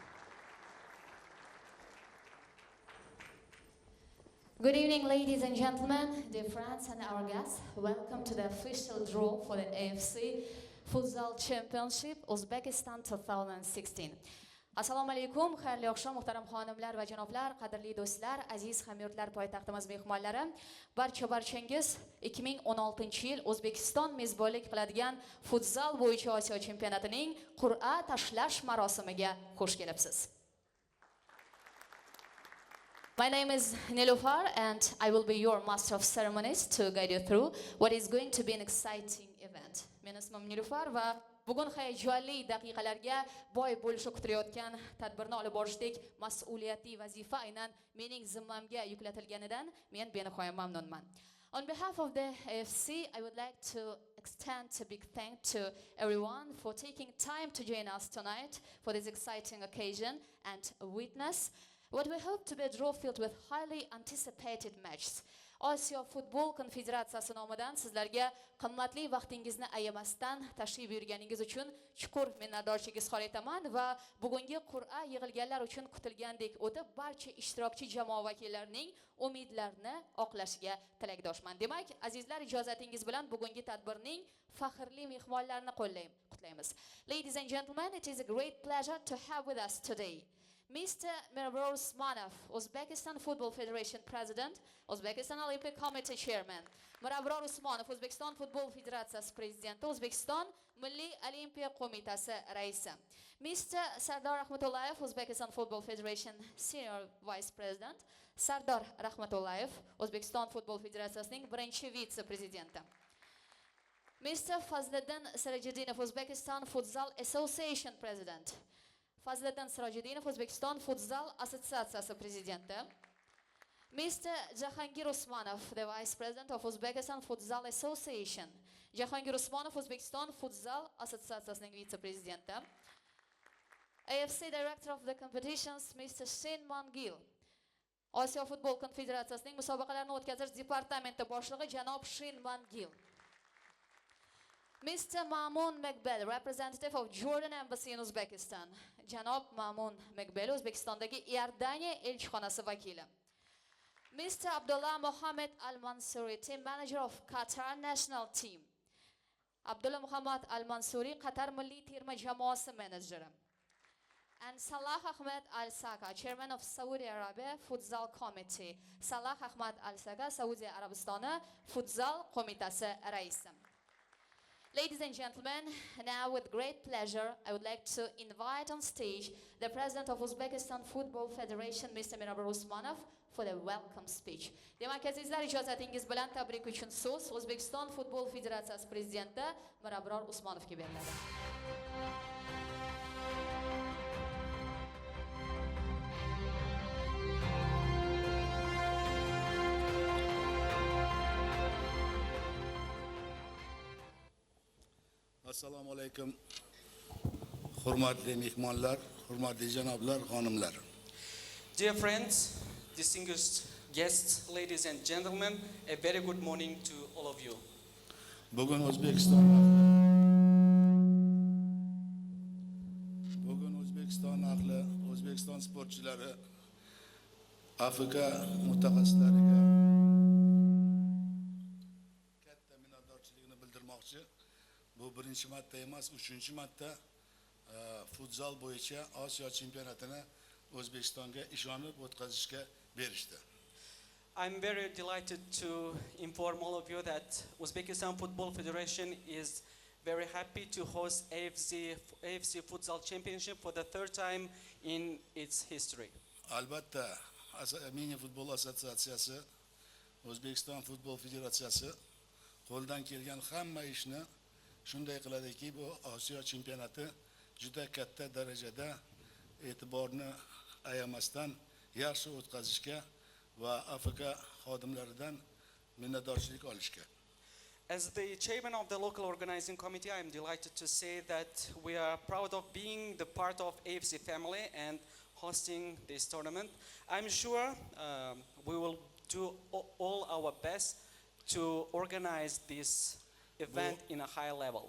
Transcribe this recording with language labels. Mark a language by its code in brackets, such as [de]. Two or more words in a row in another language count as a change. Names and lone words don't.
[en] Good evening, ladies and gentlemen, dear friends and our guests. Welcome to the official draw for the AFC Futsal Championship Uzbekistan 2016. [uz] Assalomu alaykum, xayrli oqshom, muhtaram xonimlar va janoblar, qadrli do'stlar, aziz hamyurtlar poytaxtimiz mehmonlari. Barchangiz 2016-yil O'zbekiston mezbonlik qiladigan futsal bo'yicha Osiyo chempionatining qur'a tashlash marosimiga xush kelibsiz. [en] My name is Nilufar and I will be your master of ceremonies to guide you through what is going to be an exciting event. [uz] Men ismim Nilufar va bugun hayajonli daqiqalarga boy bo'lishi kutilayotgan tadbirni olib borishdek mas'uliyatli vazifa aynan mening zimmamga yuklatilganidan men benihoya mamnunman. [en] On behalf of the AFC, I would like to extend a big thank to everyone for taking time to join us tonight for this exciting occasion and witness what we hope to be a draw filled with highly anticipated matches. [uz] Osiyo Futbol Konfederatsiyasi nomidan sizlarga qimmatli vaqtingizni ayamasdan tashrif buyurganingiz uchun chuqur minnatdorchilik izhor etaman va bugungi qur'a yig'ilganlar uchun kutilgandek o'tib barcha ishtirokchi jamoa vakillarining umidlarini oqlashiga tilakdoshman. Demak, azizlar, ijozatingiz bilan bugungi tadbirning faxrli mehmonlarini qutlaymiz. [en] Ladies and gentlemen, it is a great pleasure to have with us today Mr. Mirabror Usmanov, Uzbekistan Football Federation President, Uzbekistan Olympic Committee Chairman. [uz] Mirabror Usmanov, O'zbekiston Futbol Federatsiyasi Prezidenti, O'zbekiston Milliy Olimpiya Qo'mitasi Raisi. [en] Mr. Sardor Rahmatullayev, Uzbekistan Football Federation Senior Vice President. [uz] Sardor Rahmatullayev, O'zbekiston Futbol Federatsiyasining birinchi vitse-prezidenti. [en] Mr. Fazliddin Sirajiddinov, Uzbekistan Futsal Association President. [uz] Fazliddin Sirajiddinov, O'zbekiston Futsal Assotsiatsiyasi prezidenti. [en] Mr. Jahangir Usmanov, the Vice President of Uzbekistan Futsal Association. [uz] Jahangir Usmanov, O'zbekiston Futsal Assotsiatsiyasining vitse-prezidenti. [en] AFC Director of the Competitions, Mr. Shin Mangil. [uz] Osiyo Futbol Konfederatsiyasining musobaqalarni o'tkazish departamenti boshlig'i janob Shin Mangil. [en] Mr. Mamun Megbel, representative of Jordan Embassy in Uzbekistan. [uz] Janob Mamun Megbel, O'zbekistondagi Iordaniya elchixonasi vakili. [en] Mr. Abdullah Mohammed Al-Mansuri, team manager of Qatar national team. [uz] Abdullah Muhammad Al-Mansuri, Qatar milliy terma jamoasi menejeri. [en] And Salah Ahmed Al-Saka, chairman of Saudi Arabia Futsal Committee. [uz] Salah Ahmed Al-Saka, Saudi Arabistoni Futsal qo'mitasi raisi. [en] Ladies and gentlemen, now with great pleasure, I would like to invite on stage the President of Uzbekistan Football Federation, Mr. Mirabror Usmanov, for the welcome speech. [uz] Demak, azizlar, ijozatingiz bilan tabrik uchun so'z O'zbekiston Futbol Federatsiyasi Prezidenti Mirabror Usmanovga beriladi. Assalomu alaykum. Hurmatli mehmonlar, hurmatli janoblar, xonimlar. [en] Dear friends, distinguished guests, ladies and gentlemen, a very good morning to all of you. [uz] Bugun O'zbekiston ahli, O'zbekiston sportchilari Afrika mutaxassislariga katta minnatdorchiligini bildirmoqchi. Bu birinchi marta emas, uchinchi marta futsal bo'yicha Osiyo chempionatini O'zbekistonga ishonib o'tkazishga berishdi. [en] I'm very delighted to inform all of you that Uzbekistan Football Federation is very happy to host AFC Futsal Championship for the third time in its history. [uz] Albatta, Mini Futbol Assotsiatsiyasi, O'zbekiston Futbol Federatsiyasi qo'ldan kelgan hamma ishni shunday qiladiki, bu Osiyo chempionati juda katta darajada e'tiborni ayamasdan yaxshi o'tkazishga va Afrika xodimlaridan minnatdorchilik olishga. [en] As the chairman of the local organizing committee, I am delighted to say that we are proud of being the part of AFC family and hosting this tournament. I'm sure we will do all our best to organize this event in a high level.